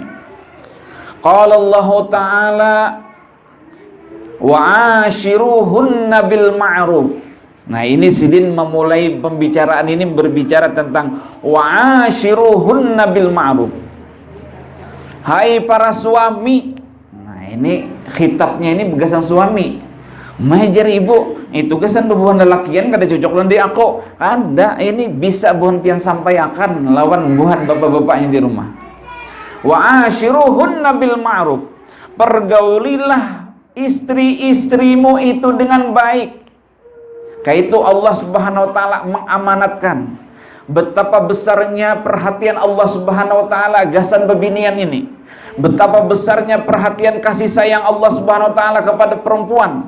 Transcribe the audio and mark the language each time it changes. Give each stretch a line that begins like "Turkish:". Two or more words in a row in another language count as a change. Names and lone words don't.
Arabic: قال الله تعالى وعاشروهن بالمعروف.
Banjar: Nah, ini Sidin memulai pembicaraan ini berbicara tentang
Arabic: وعاشروهن بالمعروف.
Indonesian: Hai para suami.
Banjar: Nah, ini khitabnya ini begasan suami. Majar ibu, itu kesan buhan lelakian kada cocok lendi aku. Ada, ini bisa buhan pian sampaikan lawan buhan bapak-bapaknya di rumah.
Arabic: وعاشروهن بالمعروف.
Indonesian: Pergaulilah istri-istrimu itu dengan baik. Kayak itu Allah
Arabic: سبحانه وتعالى
Indonesian: mengamanatkan.
Banjar: Betapa besarnya perhatian Allah
Arabic: سبحانه وتعالى
Banjar: gasan bebinian ini.
Indonesian: Betapa besarnya perhatian kasih sayang Allah
Arabic: سبحانه وتعالى
Indonesian: kepada perempuan.